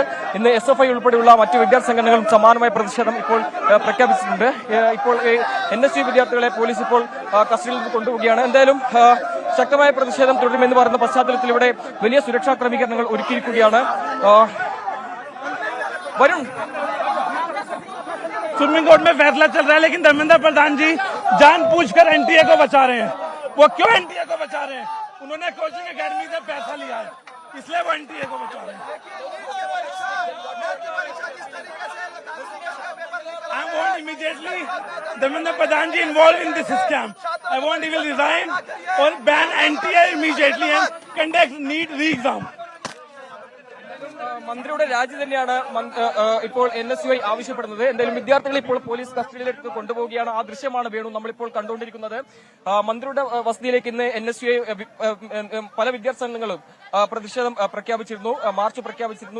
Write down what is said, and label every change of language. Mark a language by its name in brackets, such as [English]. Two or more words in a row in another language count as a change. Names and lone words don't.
[Malayalam] ഇന്ന് SFI ഉൾപ്പെടെയുള്ള മറ്റ് വിദ്യാർത്ഥി സംഘടനകളും സമാനമായ പ്രതിഷേധം ഇപ്പോൾ പ്രഖ്യാപിച്ചിട്ടുണ്ട്. ഇപ്പോൾ NSU വിദ്യാർത്ഥികളെ പോലീസ് ഇപ്പോൾ കസ്റ്റഡിയിൽ നിന്ന് കൊണ്ടുപോവുകയാണ്. എന്തായാലും ശക്തമായ പ്രതിഷേധം തുടരുമെന്ന് പറയുന്ന പശ്ചാത്തലത്തിൽ ഇവിടെ വലിയ സുരക്ഷാ ക്രമീകരണങ്ങൾ ഒരുക്കിയിരിക്കുകയാണ്. വരുൺ, [Hindi] सुप्रीम कोर्ट में फैसला चल रहा है, लेकिन धर्मेंद्र प्रधान जी जानबूझकर NTA को बचा रहे हैं। वो क्यों NTA को बचा रहे हैं? उन्होंने कोचिंग एकेडमी से पैसा लिया है, इसलिए वो NTA को बचा रहे हैं। [English] I want immediately Dharmendra Pradhan ji involved in this scam. I want he will resign or ban NTA immediately and conduct NEET re-exam. [Malayalam] മന്ത്രിയുടെ രാജി തന്നെയാണ് ഇപ്പോൾ NSU ആവശ്യപ്പെടുന്നത്. എന്തായാലും വിദ്യാർത്ഥികളെ ഇപ്പോൾ പോലീസ് കസ്റ്റഡിയിലേക്ക് കൊണ്ടുപോവുകയാണ്. ആ ദൃശ്യമാണ് വേണു നമ്മളിപ്പോൾ കണ്ടുകൊണ്ടിരിക്കുന്നത്. മന്ത്രിയുടെ വസതിയിലേക്ക് ഇന്ന് NSU പല വിദ്യാർത്ഥി സംഘങ്ങളും പ്രതിഷേധം പ്രഖ്യാപിച്ചിരുന്നു, മാർച്ച് പ്രഖ്യാപിച്ചിരുന്നു.